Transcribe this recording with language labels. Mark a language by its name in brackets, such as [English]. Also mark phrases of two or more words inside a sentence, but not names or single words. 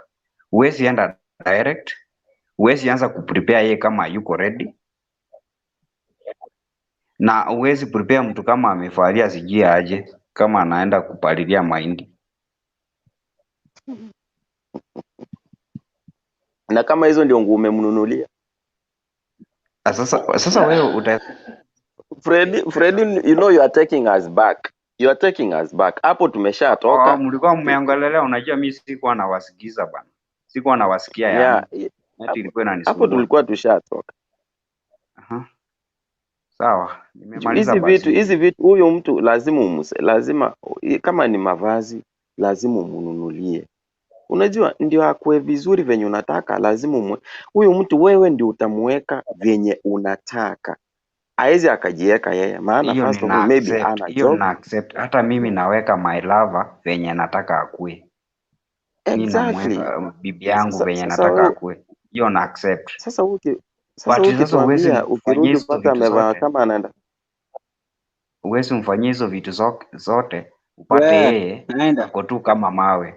[Swahili] Huwezi enda direct, huwezi anza ku prepare yeye kama yuko ready, na huwezi prepare mtu kama amefalia sijui aje, kama anaenda kupalilia mahindi. Na kama hizo ndio nguo umemnunulia. Sasa wewe Freddy, [English] you know you are taking us back. You are taking us back. [Swahili] Hapo tumeshatoka. Mlikuwa mmeongelelea, unajua mimi sikuwa nawasikiza bana. Sikuwa nawasikia yani. Ati ilikuwa inanisumbua. Hapo tulikuwa tushatoka. Sawa, nimemaliza basi. Hizi vitu huyo mtu lazima kama ni mavazi lazima umnunulie. Unajua ndio akue vizuri venye unataka, lazima huyo mtu wewe ndio utamweka venye unataka. Haezi akajiweka yeye, maana [English] first of all [Swahili] maybe ana job. Hiyo na accept. Hata mimi naweka [English] my lover [Swahili] venye nataka akue. Exactly. Bibi yangu venye nataka akue. Hiyo na accept. Sasa ukituambia ukirudi mpaka amevaa kama anaenda. Uwezi mfanyie hizo vitu zote upate yeye ako tu kama mawe.